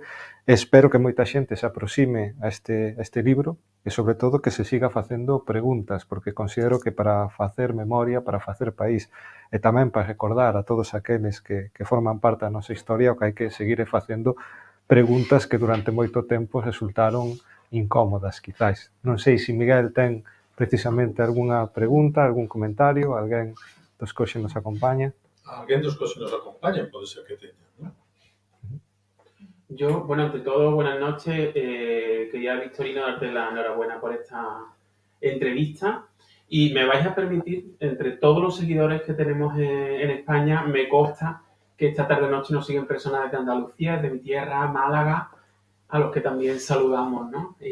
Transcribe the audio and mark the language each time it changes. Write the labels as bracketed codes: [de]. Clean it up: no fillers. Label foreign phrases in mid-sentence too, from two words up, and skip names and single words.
[gl] Espero que moita xente se aproxime a este libro e, sobre todo, que se siga facendo preguntas, porque considero que para facer memoria, para facer país e tamén para recordar a todos aqueles que forman parte da nosa historia, o que hai que seguir facendo preguntas que durante moito tempo resultaron incómodas, quizás. Non sei se Miguel ten precisamente algunha pregunta, algún comentario, alguén dos que hoxe nos acompaña. Alguén dos que hoxe nos acompaña, pode ser que teña, ¿no? [es] Yo, bueno, ante todo, buenas noches. Quería, Victorino, darte la enhorabuena por esta entrevista. Y me vais a permitir, entre todos los seguidores que tenemos en España, me consta que esta tarde-noche nos siguen personas de Andalucía, de mi tierra, Málaga, a los que también saludamos, ¿no?